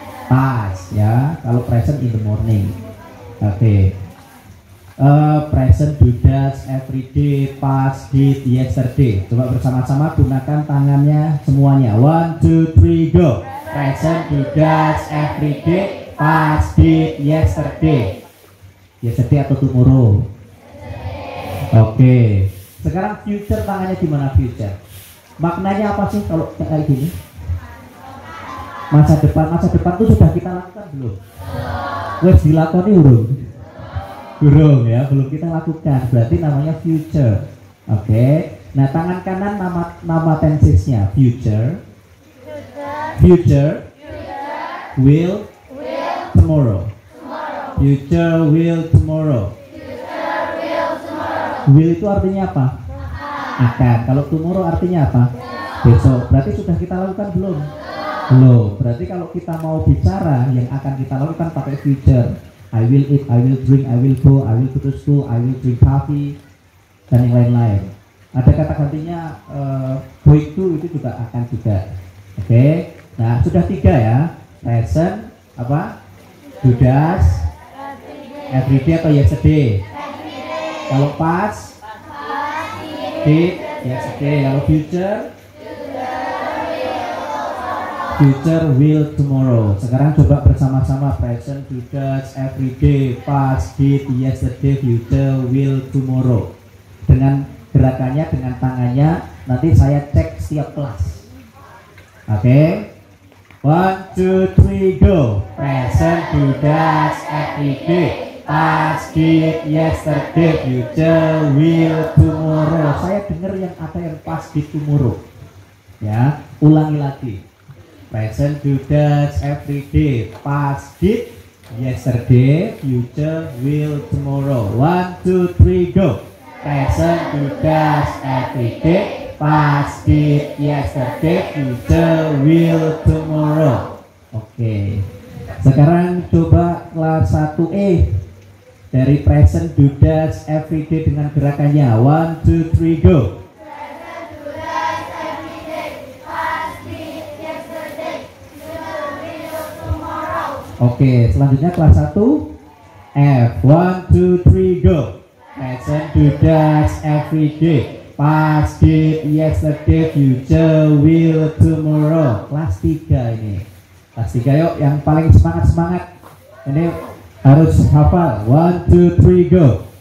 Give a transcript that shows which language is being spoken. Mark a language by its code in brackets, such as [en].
[en] Past ya, kalau present in the morning. Oke. Present do does every day, past did yesterday. [id] Coba bersama-sama gunakan tangannya semuanya. [en] 1, 2, 3 go. Present do does every day, past did yesterday. [id] Yesterday atau tomorrow? Oke. Sekarang future, tangannya gimana future? Maknanya apa sih kalau kayak gini? Masa depan itu sudah kita lakukan belum? [jv] Wes dilakoni [id] belum ya, belum kita lakukan, berarti namanya future. Oke. Nah tangan kanan nama tensesnya [en] future will tomorrow. Future will tomorrow. [id] Will itu artinya apa? Akan. Kalau tomorrow artinya apa? Besok. Berarti sudah kita lakukan belum? Belum. Berarti kalau kita mau bicara yang akan kita lakukan pakai future. [en] I will eat, I will drink, I will go, I will go to school, I will drink coffee, [id] dan yang lain-lain. Ada kata gantinya going to, itu juga akan juga. Oke. Nah sudah 3 ya. Present apa? [en] Do does every day atau yesterday? Kalau past did yesterday. Kalau future will tomorrow. [id] Sekarang coba bersama-sama [en] present do does every day, past did yesterday, future will tomorrow. [id] Dengan gerakannya, dengan tangannya, nanti saya cek setiap kelas. [en] Oke. 1, 2, 3 go. Present do does every day, past did yesterday, future will tomorrow. [id] Saya dengar yang ada yang [en] past did tomorrow. [id] Ya, ulangi lagi. [en] Present do does every day, past did yesterday, future will tomorrow. 1, 2, 3 go. Present do does every day, past did yesterday, future will tomorrow. [id] Oke. Sekarang coba kelas 1E dari [en] present do does every day [id] dengan gerakannya. [en] 1, 2, 3 go. [id] Oke, selanjutnya kelas 1 F. [en] 1, 2, 3 go. Present do does every day, past did yesterday, future will tomorrow. [id] Kelas 3 ini. Kelas 3 yuk, yang paling semangat. Ini harus hafal. [en] 1, 2, 3 go.